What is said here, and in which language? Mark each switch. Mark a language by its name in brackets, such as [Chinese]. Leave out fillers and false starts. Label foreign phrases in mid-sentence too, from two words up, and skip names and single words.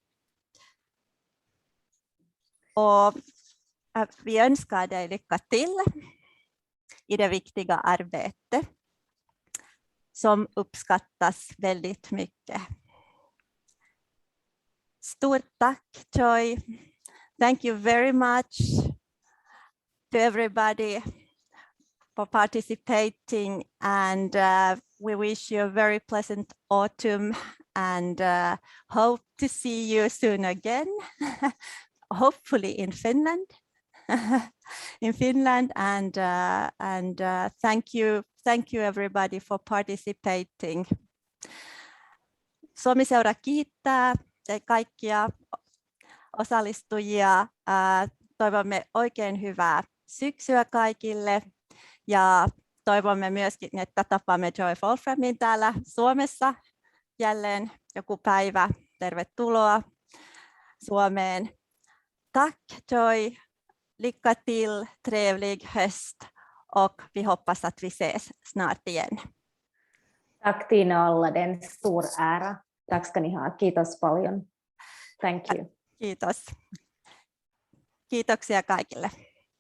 [Swedish] Och vi önskar dig lycka till i det viktiga arbetet som uppskattas väldigt mycket. Stort tack, Joy. [English] Thank you very much to everybody for participating, and we wish you a very pleasant autumn and hope to see you soon again, hopefully in Finland. And thank you everybody for participating. [Finnish] Suomi-Seura kiittää kaikkia osallistujia. Toivomme oikein hyvää syksyä kaikille ja toivomme myöskin, että tapaamme Joy Wolframin täällä Suomessa jälleen joku päivä. Tervetuloa Suomeen. [Swedish] Tack Joy, lycka till, trevlig höst och vi hoppas att vi ses snart igen. Tack Tina och alla, det är en stor ära. Tack ska ni ha. [Finnish] Kiitos paljon. [English] Thank you. [Finnish] Kiitos. Kiitoksia kaikille.